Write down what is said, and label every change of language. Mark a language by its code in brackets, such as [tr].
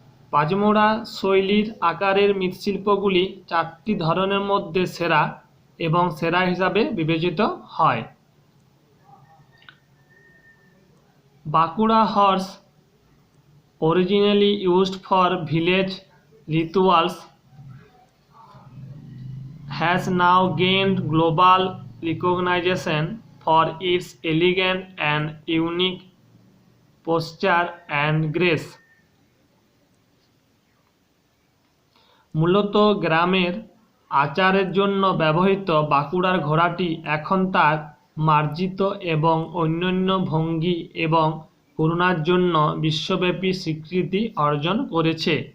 [bn] পাজমোড়া শৈলীর আকারের মৃৎশিল্পগুলি চারটি ধরনের মধ্যে সেরা এবং সেরা হিসাবে বিবেচিত হয়। [en] Bankura horse, originally used for village rituals, has now gained global recognition for its elegant and unique posture and grace. [bn] মূলত গ্রামের আচারের জন্য ব্যবহৃত বাঁকুড়ার ঘোড়াটি এখন তার মার্জিত এবং অনন্য ভঙ্গি এবং করুণার জন্য বিশ্বব্যাপী স্বীকৃতি অর্জন করেছে।